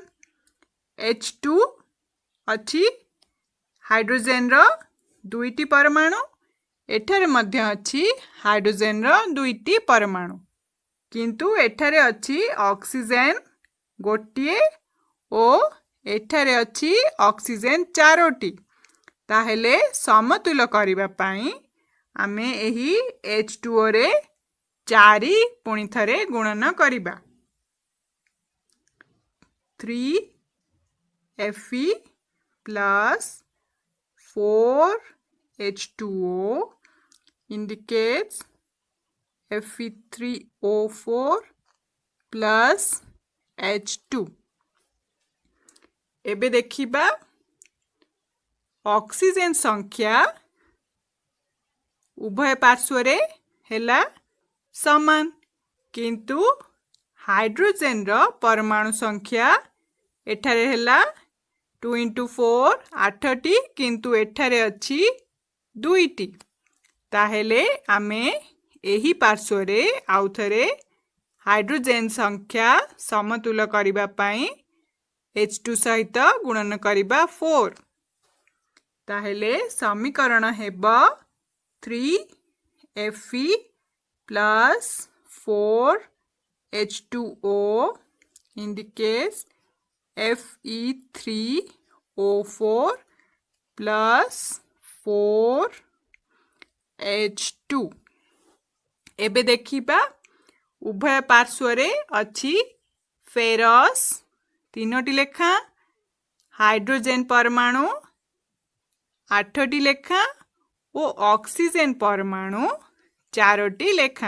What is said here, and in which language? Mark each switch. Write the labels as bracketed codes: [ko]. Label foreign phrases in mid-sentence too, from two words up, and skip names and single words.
[or] H2 ଅଛି ହାଇଡ୍ରୋଜେନ ର ଦୁଇଟି ପରମାଣୁ, ଏଠାରେ ମଧ୍ୟ ଅଛି ହାଇଡ୍ରୋଜେନ ର ଦୁଇଟି ପରମାଣୁ, କିନ୍ତୁ ଏଠାରେ ଅଛି ଅକ୍ସିଜେନ ଗୋଟିଏ ଓ ଏଠାରେ ଅଛି ଅକ୍ସିଜେନ ଚାରୋଟି। ତାହେଲେ ସମତୁଲ କରିବା ପାଇ ଆମେ ଏହି H2O ରେ 4 ପୁଣି ଥରେ ଗୁଣନ କରିବା। [en] 3Fe plus 4H2O indicates Fe3O4 plus H2। [or] ଏବେ ଦେଖିବା ଅକ୍ସିଜେନ ସଂଖ୍ୟା ଉଭୟ ପାର୍ଶ୍ୱ ରେ ହେଲା ସମାନ, କିନ୍ତୁ ହାଇଡ୍ରୋଜେନ ର ପରମାଣୁ ସଂଖ୍ୟା ଏଠାରେ ହେଲା 2 into 4 8ଟି, କିନ୍ତୁ ଏଠାରେ ଅଛି ଦୁଇଟି। ତାହେଲେ ଆମେ ଏହି ପାର୍ଶ୍ୱ ରେ ଆଉଥରେ ହାଇଡ୍ରୋଜେନ ସଂଖ୍ୟା ସମତୁଲ କରିବା ପାଇ H2 ସହିତ ଗୁଣନ କରିବା 4। ତାହେଲେ ସମୀକରଣ ହେବା [en] 3Fe plus 4H2O indicates Fe3O4 plus 4H2। [or] ଏବେ ଦେଖିବା ଉଭୟ ପାର୍ଶ୍ୱ ରେ ଅଛି ଫେରସ ତିନୋଟି ଲେଖା, ହାଇଡ୍ରୋଜେନ ପରମାଣୁ 8ଟି ଲେଖା ଓ ଅକ୍ସିଜେନ ପରମାଣୁ 4ଟି ଲେଖା।